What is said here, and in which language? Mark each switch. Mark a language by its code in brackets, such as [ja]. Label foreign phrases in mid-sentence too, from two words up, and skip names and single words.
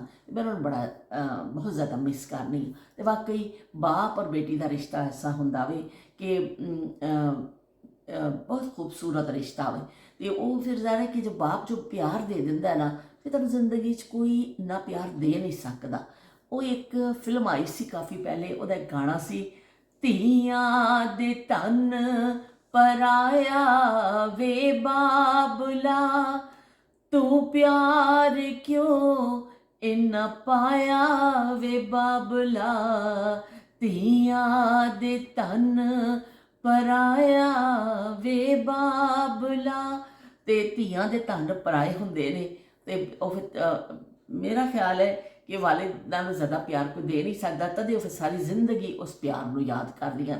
[pa] ਮੈਂ ਉਨ੍ਹੋਂਨੇ ਬੜਾ ਬਹੁਤ ਜ਼ਿਆਦਾ ਮਿਸ ਕਰਨੀ ਹਾਂ। ਤੋ ਵਾਕਈ ਬਾਪ ਔਰ ਬੇਟੀ ਕਾ ਰਿਸ਼ਤਾ ਐਸਾ ਹੋਂਦਾ ਵੇ ਕਿ ਬਹੁਤ ਖ਼ੂਬਸੂਰਤ ਰਿਸ਼ਤਾ ਹੋਵੇ। ਤੋ ਵੋ ਫਿਰ ਜ਼ਾਹਿਰ ਹੈ ਕਿ ਜੋ ਬਾਪ ਜੋ ਪਿਆਰ ਦੇ ਦਿੰਦਾ ਹੈ ਨਾ, ਫਿਰ ਤੁਹਾਨੂੰ ਜ਼ਿੰਦਗੀ ਕੋਈ ਨਾ ਪਿਆਰ ਦੇ ਨਹੀਂ ਸਕਦਾ। ਵੋ ਇਕ ਫ਼ਿਲਮ ਆਈ ਸੀ ਕਾਫ਼ੀ ਪਹਿਲੇ, ਉਹਦਾ ਇਕ ਗਾਣਾ ਸੀ, ਧੀਆਂ ਦੇ ਤਨ ਪਰਾਇਆ ਵੇ ਬਾਬਲਾ, ਤੂੰ ਪਿਆਰ ਕਿਉਂ ਇੰਨਾ ਪਾਇਆ ਵੇ ਬਾਬਲਾ, ਧੀਆਂ ਦੇ ਤਨ ਪਰਾਇਆ ਵੇ ਬਾਬਲਾ। ਤੇ ਧੀਆਂ ਦੇ ਧਨ ਪਰਾਏ ਹੁੰਦੇ ਨੇ। ਤੇ ਉਹ ਫਿਰ ਮੇਰਾ ਖਿਆਲ ਹੈ ਕਿ ਵਾਲਿਦਾਂ ਨੂੰ ਜ਼ਿਆਦਾ ਪਿਆਰ ਕੋਈ ਦੇ ਨਹੀਂ ਸਕਦਾ, ਤਦੇ ਉਹ ਫਿਰ ਸਾਰੀ ਜ਼ਿੰਦਗੀ ਉਸ ਪਿਆਰ ਨੂੰ ਯਾਦ ਕਰਦੀਆਂ।